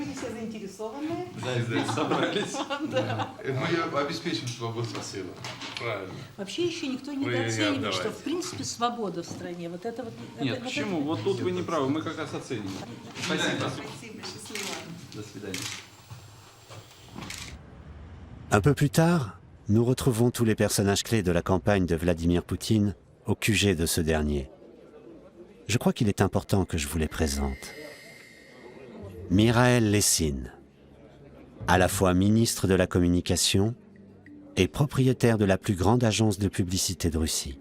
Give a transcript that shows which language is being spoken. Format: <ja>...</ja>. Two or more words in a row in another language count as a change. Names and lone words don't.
<ru>Люди все заинтересованные. Да, здесь собрались. Да. Мы обеспечим свободу. Спасибо. Правильно. Вообще еще никто Вы не недооценивает, отдавайте. что в принципе свобода в стране. Вот это вот. Нет, это- почему? Вот тут вы не правы, мы как раз оценим. Спасибо. Спасибо, счастливо. До свидания.</ru> <fr>Un peu plus tard, nous retrouvons tous les personnages clés de la campagne de Vladimir Poutine au QG de ce dernier. Je crois qu'il est important que je vous les présente. Mikhail Lessine, à la fois ministre de la Communication et propriétaire de la plus grande agence de publicité de Russie.</fr>